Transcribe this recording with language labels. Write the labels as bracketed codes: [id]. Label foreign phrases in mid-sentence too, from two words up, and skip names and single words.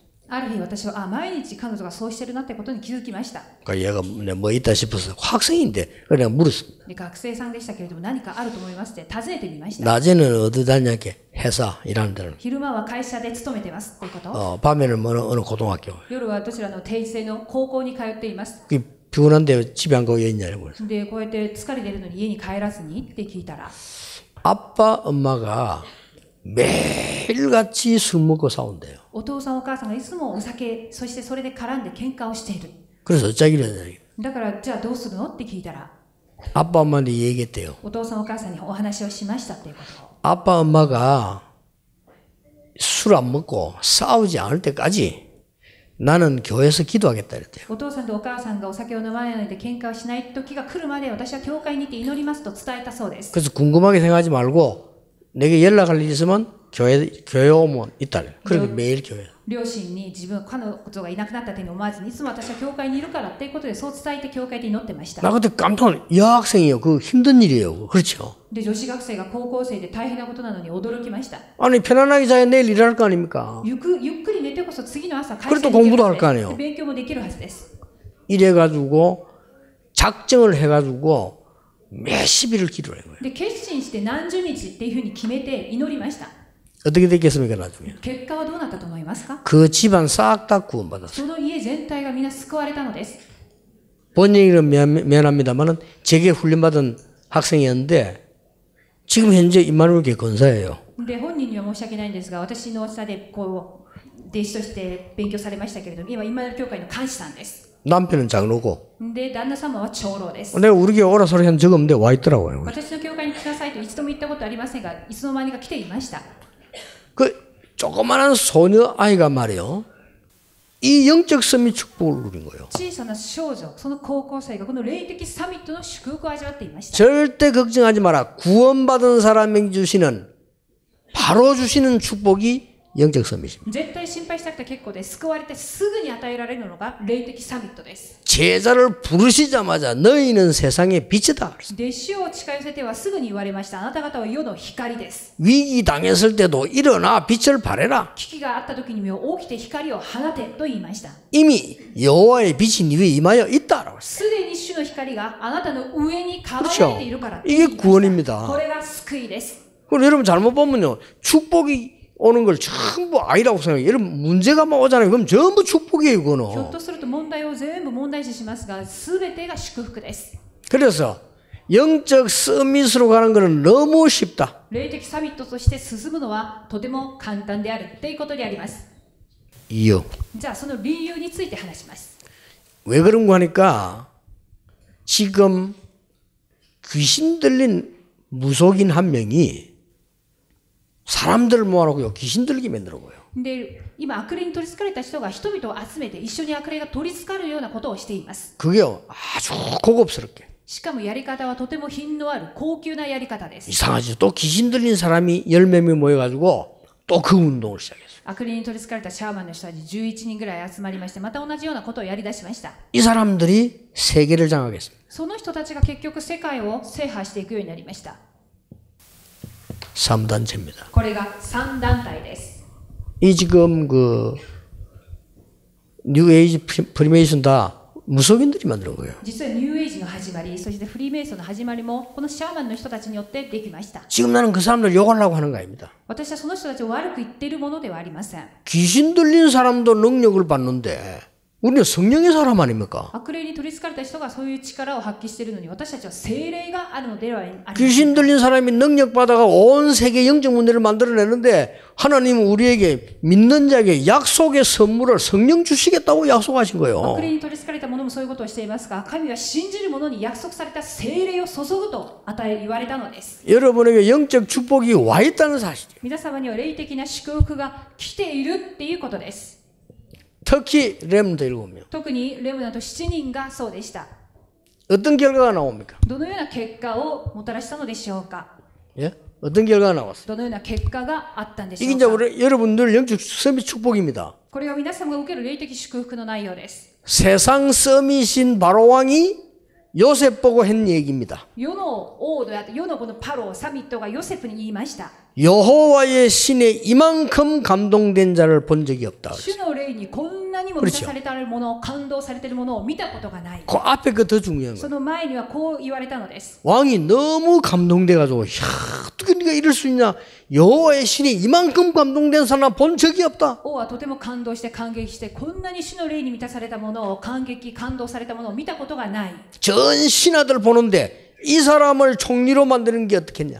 [ja] ある日私は毎日彼女がそうしてるなってことに気づきました。 [ko] 그러니까 얘가 뭐 있다 싶어서 학생인데 그냥 물었습니다. [ja] で、学生さんでしたけれども何かあると思いますって尋ねてみました。 [ko] 낮에는 어디 다녔게 회사 일하는 데는 [ja] 昼間は会社で勤めてますっていうこと。 [ko] 밤에는 어느 고등학교. [ja] 夜はどちらの定時制の高校に通っています。 [ko] 피곤한데 집에 안 가고 있냐고 그래서. [ja] でこうやって疲れてるのに家に帰らずにって聞いたら [ko] 아빠 엄마가 매일같이 술 먹고 싸운대요. [ja] お父さんお母さんがいつもお酒そしてそれで絡んで喧嘩をしている [ko] 그래서 어쩌기로 했냐. [ja] だからじゃあどうするのって聞いたら [ko] 아빠 엄마한테 얘기했대요. [ja] お父さんお母さんにお話をしましたっていうことを [ko] 아빠 엄마가 술 안 먹고 싸우지 않을 때까지 나는 교회에서 기도하겠다 이랬대요. [ja] お父さんとお母さんがお酒を飲まないで喧嘩をしない時が来るまで私は教会に行って祈りますと伝えたそうです [ko] 그래서 궁금하게 생각하지 말고 내게 연락할 일 있으면 교회 오면 있다. 그렇게 매일 교회. [ja] 両親に自分彼女がいなくなったというのを思わずにいつも私は教会にいるからっていうことでそう伝えて教会で祈ってました [ko] 나 그때 깜짝 여학생이요. 그 힘든 일이에요. 그렇죠. [ja] で女子学生が高校生で大変なことなのに驚きました [ko] 아니 편안하게 자야 내일 일할 거 아닙니까? [ja] ゆっくり寝てこそ次の朝会 [ko] 그래도 [ja] 社に行ける [ko] 공부도 [ja] は [ko] 할 거 [ja] ずで [ko] 아니에요. [ja] 勉強もできるはずです [ko] 이래가지고 작정을 해가지고 몇십 일을 기도를 한 거예요. [ja] で決心して何十日っていうふうに決めて祈りました [ko] 어떻게 됐겠습니까 나중에? [ja] 結果はどうなったと思いますか [ko] 그 집안 싹 다 구원받았어요. [ja] その家全体がみんな救われたのです [ko] 본 얘기는 미안합니다만은 제게 훈련받은 학생이었는데 지금 현재 임마누엘 교회 권사예요. [ja] で本人には申し訳ないんですが私の下でこう弟子として勉強されましたけれども今今の教会の監視さんです [ko] 남편은 장로고 [ja] で旦那様は長老です [ko] 내가 우리 교회 오라 소리 한 적 없는데 와 있더라고요. [ja] 私の教会に来なさいと一度も言ったことありませんがいつの間にか来ていました [ko] 그 조그마한 소녀 아이가 말이요. 이 영적 선미 축복을 누린 거예요. [ja] 小さな少女その高校生がこの霊的サミットの祝福を味わっていました [ko] 절대 걱정하지 마라. 구원받은 사람에게 주시는 바로 주시는 축복이 영적 선미입니다. [ja] 絶対心配しなくて結構です救われてすぐに与えられるのが霊的サミットです [ko] 제자를 부르시자마자 너희는 세상의 빛이다. [ja] 弟子を近寄せてはすぐに言われましたあなた方は世の光です [ko] 위기 당했을 때도 일어나 빛을 발해라. [ja] 危機があった時にも起きて光を放てと言いました [ko] 이미 여호와의 빛이 네 위에 임하여 있다라고 했어요. [ja] すでに主の光があなたの上に輝いているから [ko] 이게 구원입니다. [ja] これが救いです [ko] 그럼 여러분 잘못 보면요. 축복이 오는 걸 전부 아니라고 생각해요. 여러분 문제가 막 오잖아요. 그럼 전부 축복이에요. [ja] ひょっ [ko] 그거는. [ja] とすると問題を全部問題視しますが全てが祝福です [ko] 그래서 영적 서밋으로 가는 것은 너무 쉽다. [ja] 霊的サミットとして進むのはとても簡単であるっていうことであります [ko] 이유. [ja] じゃあその理由について話します [ko] 왜 그런 거 하니까 지금 귀신 들린 무속인 한 명이 사람들을 모아놓고 귀신 들리게 만들어 보여. [ja] で今悪霊に取り憑かれた人が人々を集めて一緒に悪霊が取り憑かるようなことをしています [ko] 그게 아주 고급스럽게. [ja] しかもやり方はとても品のある高級なやり方です [ko] 이상하지. 또 귀신 들린 사람이 10몇 명 모여가지고 또 그 운동을 시작했어요. [ja] 悪霊に取り憑かれたシャーマンの人たち11人ぐらい集まりましてまた同じようなことをやり出しました [ko] 이 사람들이 세계를 장악했습니다. [ja] その人たちが結局世界を制覇していくようになりました [ko] 3단체입니다. [ja] これが3団体です [ko] 이 지금 그 뉴에이지 프리메이션 다 무속인들이 만든 거예요. [ja] 実はニューエイジの始まりそしてフリーメイソンの始まりもこのシャーマンの人たちによってできました [ko] 지금 나는 그 사람들 욕하려고 하는 거 아닙니다. [ja] 私はその人たちを悪く言っているものではありません [ko] 귀신 들린 사람도 능력을 받는데 우리는 성령의 사람 아닙니까? [ja] 悪霊に取り憑かれた人がそういう力を発揮しているのに私たちは聖霊があるのではありません [ko] 귀신 들린 사람이 능력 받아가 온 세계 영적 문제를 만들어내는데 하나님은 우리에게 믿는 자에게 약속의 선물을 성령 주시겠다고 약속하신 거예요. [ja] 悪霊に取り憑かれた者もそういうことをしていますが神は信じる者に約束された聖霊を注ぐと言われたのです [ko] 여러분에게 영적 축복이 와 있다는 사실이에요. [ja] 皆様には霊的な祝福が来ているっていうことです [ko] 특히 렘넌트 7명. [ja] 特にレムナント7人がそうでした [ko] 어떤 결과가 나옵니까? [ja] どのような結果をもたらしたのでしょうか [ko] 예? 어떤 결과가 나왔어요? [ja] どのような結果があったんでし [ko] 이게 [ja] ょ [ko] 이제 [ja] うか [ko] 우리 여러분들 영적 서밋 축복입니다. [ja] これは皆様が受ける霊的祝福の内容です [ko] 세상 서밋인 바로왕이 요셉 보고 한 얘기입니다. [ja] 世の王であって世のこのパロサミットがヨセフに言いました [ko] 여호와의 신에 이만큼 감동된 자를 본 적이 없다. [ja] 主の霊にこんなにも満たされているもの、感動されているものを見たことがない。 [ko] 그 앞에 그 더 중요한 [ja] そ [ko] 거예요. [ja] の前にはこう言われたのです。 [ko] 왕이 너무 감동돼가지고, 야, 어떻게 네가 이럴 수 있냐? 여호와의 신이 이만큼 감동된 사람 본 적이 없다. [ja] 王はとても感動して感激して、こんなに主の霊に満たされたものを感激、感動されたものを見たことがない。 [ko] 전 신하들 보는데 이 사람을 총리로 만드는 게 어떻겠냐?